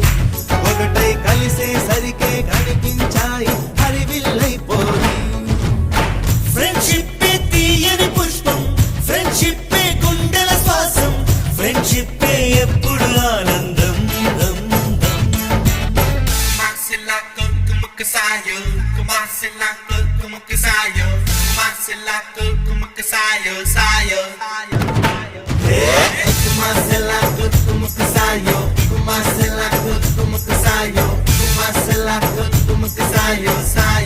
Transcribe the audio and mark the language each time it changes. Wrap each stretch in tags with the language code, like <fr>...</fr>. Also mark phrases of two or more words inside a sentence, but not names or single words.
<te>ఒకటై కలిసేసరికే కనిపించాయి హరివిల్లైపోయి. ఫ్రెండ్షిప్ తీయని పుష్పం, ఫ్రెండ్షిప్ గుండెల శ్వాసం, ఫ్రెండ్షిప్ ఎప్పుడు ఆనందం.</te> <pt>Marcelato, como que saiu? Marcelato, como que saiu? Marcelato, como que saiu? Saiu. Marcelato, como que saiu? Marcelato, como que saiu? Marcelato, como que saiu?</pt>